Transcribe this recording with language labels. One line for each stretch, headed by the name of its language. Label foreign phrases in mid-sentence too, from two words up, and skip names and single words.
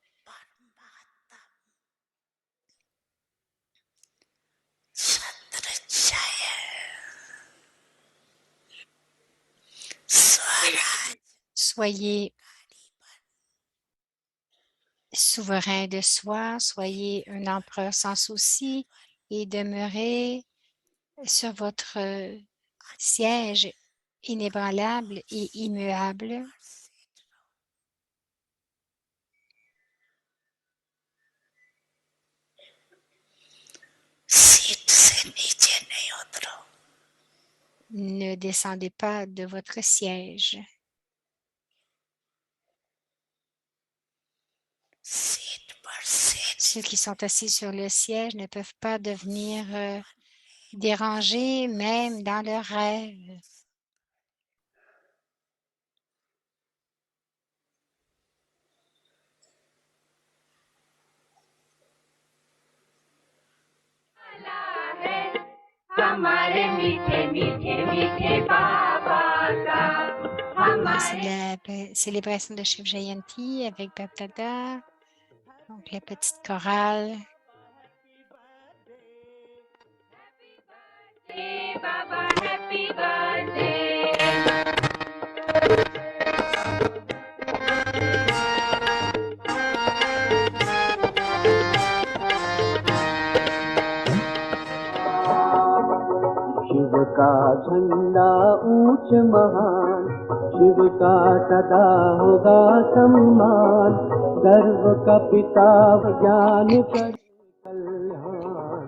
French: Soyez souverain de soi, soyez un empereur sans souci et demeurez sur votre siège inébranlable et immuable.
Hindi: सीट से नीचे नहीं उतरो
French: ne descendez pas de votre siège. Sit per sit. Ceux qui sont assis sur le siège ne peuvent pas devenir dérangés, même dans leurs rêves.
Hindi: हमारे मीठे मीठे मीठे बाबा का
French: C'est la célébration de Shiv Jayanti avec Bapdada. Donc, la petite chorale.
English: बाबा happy birthday
Hindi: शिव का झंडा ऊंच महान, शिव का सदा होगा सम्मान, गर्व का पिता ज्ञान का कल्याण।